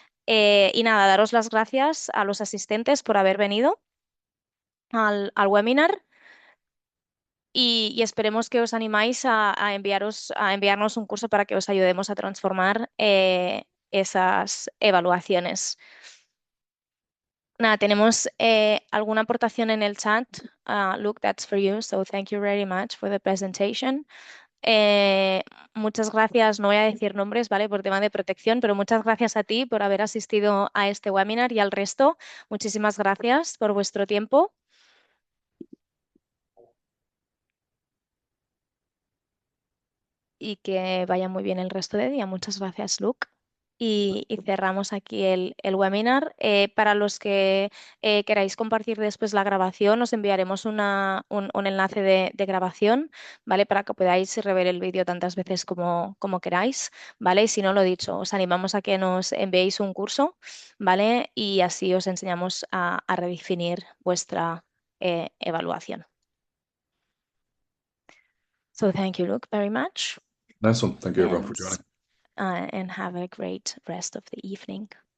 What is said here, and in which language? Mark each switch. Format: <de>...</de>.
<es>Y nada, daros las gracias a los asistentes por haber venido al webinar y esperemos que os animáis a enviarnos un curso para que os ayudemos a transformar esas evaluaciones. Nada, tenemos alguna aportación en el chat.</es> <en>Luke, that's for you. So thank you very much for the presentation.</en> <es>Eh, Muchas gracias, no voy a decir nombres, ¿vale? Por tema de protección, pero muchas gracias a ti por haber asistido a este webinar y al resto. Muchísimas gracias por vuestro tiempo. Y que vaya muy bien el resto de día. Muchas gracias, Luke. Y cerramos aquí el webinar. Para los que queráis compartir después la grabación, os enviaremos un enlace de grabación, ¿vale? Para que podáis rever el vídeo tantas veces como queráis, ¿vale? Y si no, lo dicho, os animamos a que nos enviéis un curso, ¿vale? Y así os enseñamos a redefinir vuestra evaluación.</es> <en>So thank you, Luke, very much. Nice one. Thank you everyone for And joining. and have a great rest of the evening.</en>